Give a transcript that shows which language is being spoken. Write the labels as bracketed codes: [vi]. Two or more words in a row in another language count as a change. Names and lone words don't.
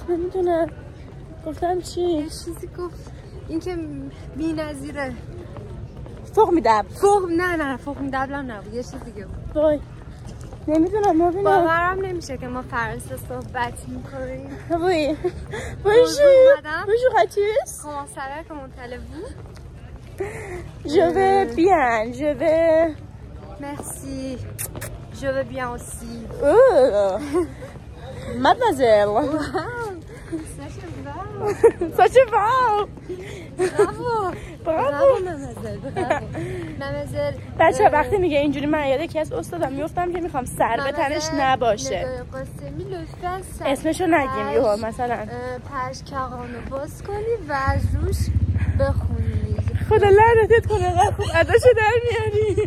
[fa] نمیدونم گفتم چی؟ یه چیزی گفت این که بی نظیره. فوق میدب. نه فوق میدبلم نبود. یه چیزی دیگه بود. وای نمیدونم مبینه. باورم نمیشه که ما فرانسه صحبت میکنیم. [fr] وای bonjour à tous. Comment ça va? Comment allez-vous? Je vais bien, je vais. Merci. Je vais bien aussi. Oh, mademoiselle. Wow. Ça se va. Bravo mademoiselle. Mademoiselle. [fa] بچه وقتی میگه اینجوری من یاد یکی از استادم میافتم که میخوام سر به تنش نباشه. اسمشو نگیم یهو مثلا پشکارانو باز کنی و از روش بخونی. خدا لعنتت کنه. خوب اداشو در میاری.